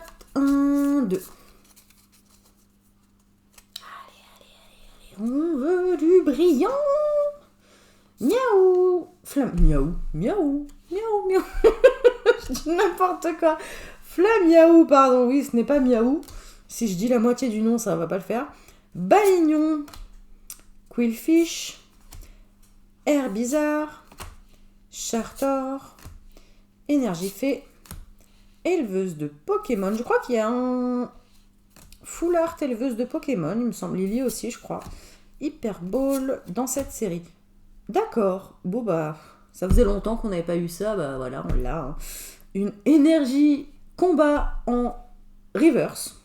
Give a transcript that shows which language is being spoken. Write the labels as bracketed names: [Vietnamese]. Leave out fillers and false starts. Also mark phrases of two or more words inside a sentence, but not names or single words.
[French] 1, 2. Allez. On veut du brillant. Miaou. Flamme. Miaou. Je dis n'importe quoi. Flamiaou, pardon. Oui, ce n'est pas miaou. Si je dis la moitié du nom, ça va pas le faire. Balignon. Quillfish. Herbizarre. Chartor. Énergifée. Éleveuse de Pokémon. Je crois qu'il y a un full art éleveuse de Pokémon. Il me semble Lily aussi, je crois. Hyper Ball dans cette série. D'accord. Bon, bah, ça faisait longtemps qu'on n'avait pas eu ça. Bah, voilà, on l'a. Hein. Une énergie combat en reverse.